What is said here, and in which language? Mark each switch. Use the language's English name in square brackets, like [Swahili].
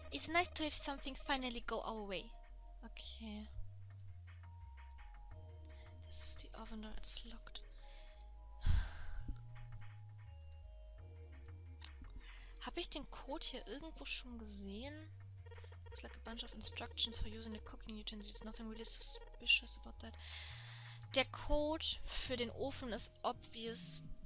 [English] It's nice to have something finally go our way. Okay. [German] Das ist die Oven Door, [English] it's locked. [German] Habe ich den Code hier irgendwo schon gesehen? [English] Looks like a bunch of instructions for using the cooking utensils. Nothing really suspicious about that. [German] Der Code für den Ofen ist obvious.